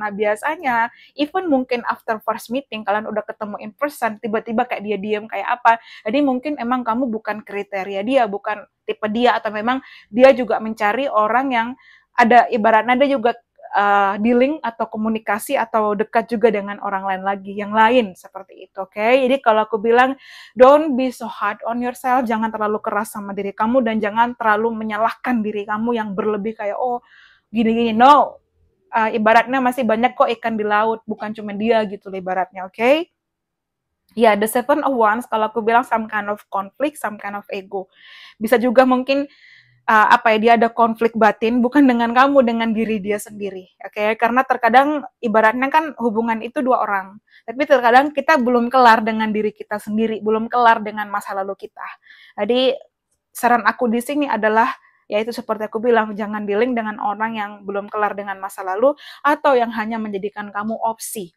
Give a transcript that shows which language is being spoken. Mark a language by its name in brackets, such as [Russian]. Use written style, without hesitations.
[Indonesian] Nah biasanya, even mungkin [English] after first meeting, [Indonesian] kalian udah ketemu in person, tiba-tiba kayak dia diem kayak apa, jadi mungkin emang kamu bukan kriteria dia, bukan tipe dia, atau memang dia juga mencari orang yang ada, ibaratnya dia juga dealing atau komunikasi atau dekat juga dengan orang lain lagi, yang lain seperti itu, oke? Okay? Jadi kalau aku bilang, [English] don't be so hard on yourself, [Indonesian] jangan terlalu keras sama diri kamu, dan jangan terlalu menyalahkan diri kamu yang berlebih kayak, oh gini-gini, no. Ibaratnya masih banyak kok ikan di laut, bukan cuma dia gitu ibaratnya, oke? Okay? Ya, the Seven of Wands, kalau aku bilang [English] some kind of conflict, some kind of ego. [Indonesian] Bisa juga mungkin dia ada konflik batin bukan dengan kamu, dengan diri dia sendiri, oke? Okay? Karena terkadang ibaratnya kan hubungan itu dua orang, tapi terkadang kita belum kelar dengan diri kita sendiri, belum kelar dengan masa lalu kita. Jadi saran aku di sini adalah, yaitu seperti aku bilang, jangan dealing dengan orang yang belum kelar dengan masa lalu, atau yang hanya menjadikan kamu opsi.